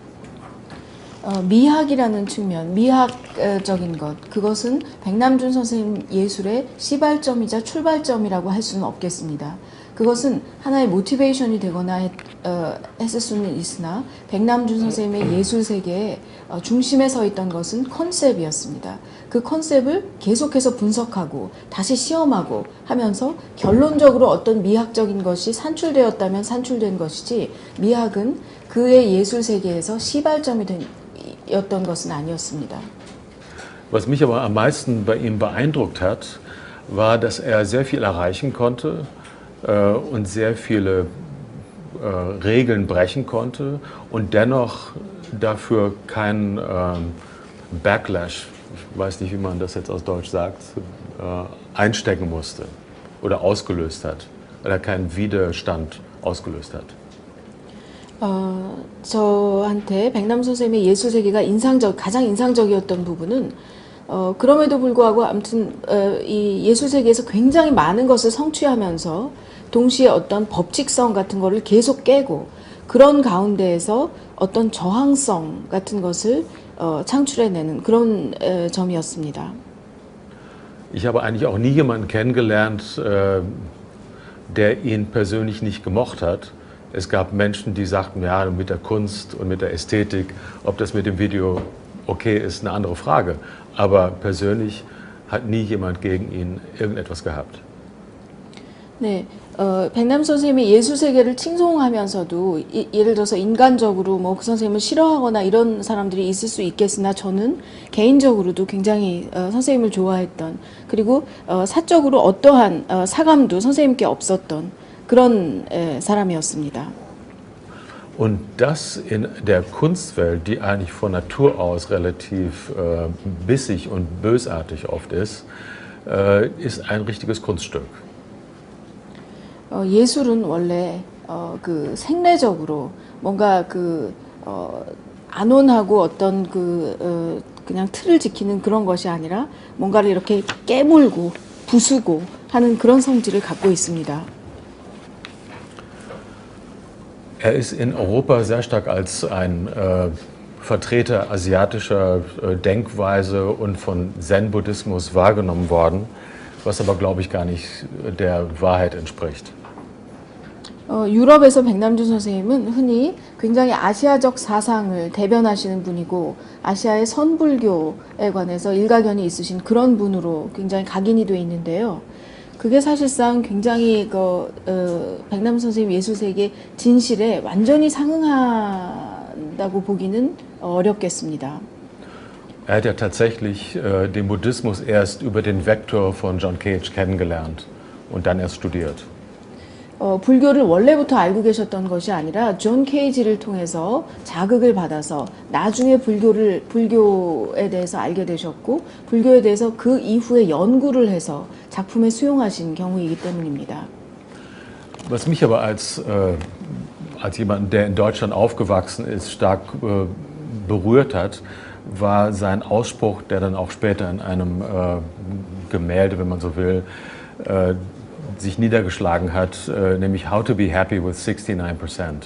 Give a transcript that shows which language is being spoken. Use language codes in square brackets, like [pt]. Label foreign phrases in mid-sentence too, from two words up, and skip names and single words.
[ko] 미학이라는 측면, 미학적인 것, 그것은 백남준 선생님 예술의 시발점이자 출발점이라고 할 수는 없겠습니다. 그것은 하나의 모티베이션이 되거나 했을 수는 있으나 백남준 선생님의 예술 세계의 중심에 서 있던 것은 컨셉이었습니다. 그 컨셉을 계속해서 분석하고 다시 시험하고 하면서 결론적으로 어떤 미학적인 것이 산출되었다면 산출된 것이지 미학은 그의 예술 세계에서 시발점이 였던 것은 아니었습니다. [de] Was mich aber am meisten bei ihm beeindruckt hat, war, dass er sehr viel erreichen konnte und sehr viele Regeln brechen konnte und dennoch dafür keinen Backlash, ich weiß nicht, wie man das jetzt aus Deutsch sagt, einstecken musste oder ausgelöst hat oder keinen Widerstand ausgelöst hat. [ko] 저한테 백남 선생님의 예술 세계가 가장 인상적이었던 부분은 그럼에도 불구하고 아무튼 이 예술 세계에서 굉장히 많은 것을 성취하면서 동시에 어떤 법칙성 같은 거를 계속 깨고 그런 가운데에서 어떤 저항성 같은 것을 창출해내는 그런 점이었습니다. [de] Ich habe eigentlich auch nie jemanden kennengelernt, der ihn persönlich nicht gemocht hat. Es gab Menschen, die sagten, ja, mit der Kunst und mit der Ästhetik, ob das mit dem Video okay ist, eine andere Frage. Aber persönlich hat nie jemand gegen ihn irgendetwas gehabt. [ko] 네, 백남 선생님이 예술 세계를 칭송하면서도 예를 들어서 인간적으로 뭐 그 선생님을 싫어하거나 이런 사람들이 있을 수 있겠으나 저는 개인적으로도 굉장히 선생님을 좋아했던 그리고 사적으로 어떠한 사감도 선생님께 없었던 그런 사람이었습니다. [de] Und das in der Kunstwelt, die eigentlich von Natur aus relativ bissig und bösartig oft ist ein richtiges Kunststück. [ko] 예술은 원래 그 생래적으로 뭔가 그 안온하고 어떤 그냥 틀을 지키는 그런 것이 아니라 뭔가를 이렇게 깨물고 부수고 하는 그런 성질을 갖고 있습니다. [de] ist in Europa sehr stark als ein Vertreter asiatischer Denkweise und von Zen-Buddhismus wahrgenommen worden, was aber, glaube ich, gar nicht der Wahrheit entspricht. [ko] 유럽에서 백남준 선생님은 흔히 굉장히 아시아적 사상을 대변하시는 분이고 아시아의 선불교에 관해서 일가견이 있으신 그런 분으로 굉장히 각인이 돼 있는데요. 그게 사실상 굉장히 백남 선생님 예술세계 진실에 완전히 상응한다고 보기는 어렵겠습니다. [de] hat ja tatsächlich den Buddhismus erst über den Vektor von John Cage kennengelernt und dann erst studiert. [ko] 불교를 원래부터 알고 계셨던 것이 아니라 존 케이지를 통해서 자극을 받아서 나중에 불교에 대해서 알게 되셨고 불교에 대해서 그 이후에 연구를 해서 작품에 수용하신 경우이기 때문입니다. [de] Was mich aber als jemand, der in Deutschland aufgewachsen ist, stark berührt hat, war sein Ausspruch, der dann auch später in einem Gemälde, wenn man so will, sich niedergeschlagen hat, nämlich [en] How to be happy with 69%.